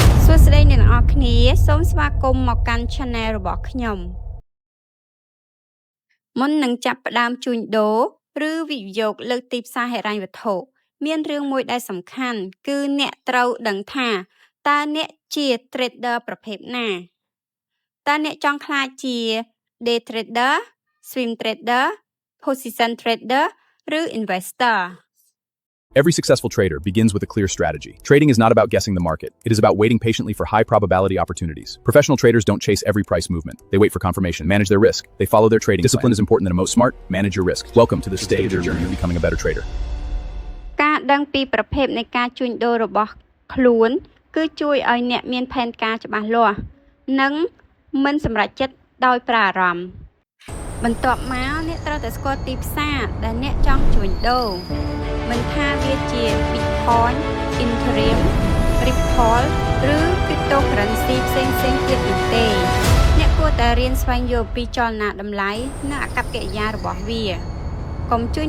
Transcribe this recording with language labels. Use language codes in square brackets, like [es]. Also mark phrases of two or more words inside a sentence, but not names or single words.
[km] សួស្តីអ្នកទាំងអស់គ្នាសូមស្វាគមន៍មកកាន់ Channel របស់ខ្ញុំមុននឹងចាប់ផ្ដើមជួញដូរឬវិនិយោគលើទីផ្សារហិរញ្ញវត្ថុមានរឿងមួយដែលសំខាន់គឺអ្នកត្រូវដឹងថាតើអ្នកជា trader ប្រភេទណាតើអ្នកចង់ក្លាយជា [en] day trader, swing trader, position trader [km] ឬ investor [en] Every successful trader begins with a clear strategy. Trading is not about guessing the market. It is about waiting patiently for high probability opportunities. Professional traders don't chase every price movement. They wait for confirmation, manage their risk. They follow their trading Discipline is important than most smart. Manage your risk. Welcome to the stage of your journey of becoming a better trader. [km] ការដឹងពីប្រភេទនៃការជួញដូររបស់ខ្លួនគឺជួយឲ្យអ្នកមានផែនការច្បាស់លាស់និងមិនសម្រេចចិត្តដោយប្រើអារម្មណ៍បន្ទាប់មកអ្នកត្រូវតែស្គាល់ទីផ្សារដែលអ្នកចង់ជួញ ដូរមិនថាវាជា Bitcoin, Ethereum, Ripple ឬ Cryptocurrency ផ្សេងៗទៀតនោះទេអ្នកគួរតែរៀនស្វែងយល់ពីចលនាតម្លៃនិងអាកប្បកិរិយារបស់វាកុំជួញ